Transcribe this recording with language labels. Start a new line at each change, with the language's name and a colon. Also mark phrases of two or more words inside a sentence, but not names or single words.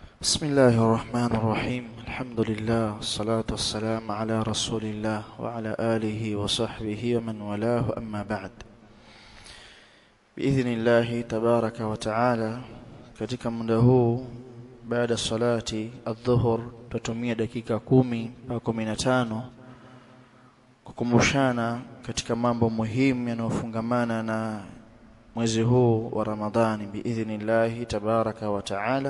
Arabic: بسم الله الرحمن الرحيم. الحمد لله والصلاة والسلام على رسول الله وعلى آله وصحبه ومن والاه أما بعد. بإذن الله تبارك وتعالى
Swahili: katika muda huu baada
Arabic: صلاة الظهر
Swahili: tutumia dakika 10 mpaka 15 kukumbushana katika mambo muhimu yanayofungamana na mwezi huu wa Ramadhani
Arabic: بإذن الله تبارك وتعالى.